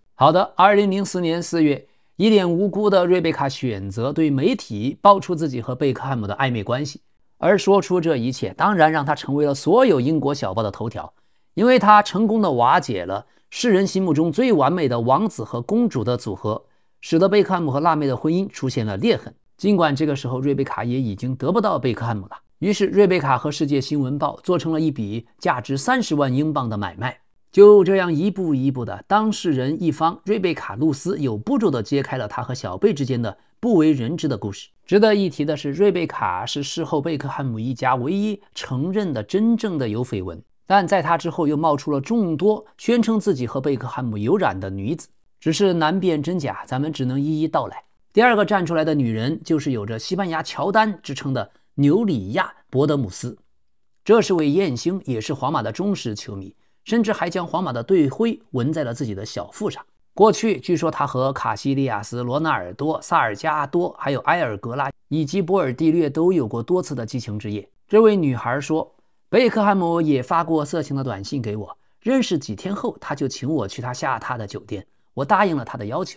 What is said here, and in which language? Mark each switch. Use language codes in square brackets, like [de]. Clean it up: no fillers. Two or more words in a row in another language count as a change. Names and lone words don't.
[zh] 好的，2004年4月，一臉無辜的瑞貝卡選擇對媒體爆出自己和貝克漢姆的曖昧關係，而說出這一切當然讓他成為了所有英國小報的頭條，因為他成功的瓦解了世人心目中最完美的王子和公主的組合，使得貝克漢姆和辣妹的婚姻出現了裂痕。儘管這個時候瑞貝卡也已經得不到貝克漢姆了，於是瑞貝卡和世界新聞報做成了一筆價值30萬英鎊的買賣。就這樣一步一步的，當事人一方瑞貝卡·露絲有步驟地揭開了他和小貝之間的不為人知的故事。值得一提的是，瑞貝卡是事後貝克漢姆一家唯一承認的真正的有緋聞。但在他之後又冒出了眾多宣稱自己和貝克漢姆有染的女子，只是难辨真假，咱們只能一一道來。第二個站出來的女人就是有着西班牙喬丹之稱的纽里亞·博德姆斯。這是位艳星，也是皇馬的忠實球迷，甚至還将皇馬的队徽紋在了自己的小腹上。過去據說他和卡西利亞斯、羅納爾多、薩爾加多還有埃爾格拉以及波爾蒂略都有過多次的激情之夜。這位女孩說，貝克漢姆也發過色情的短信給我，認識幾天後他就請我去他下榻的酒店，我答應了他的要求。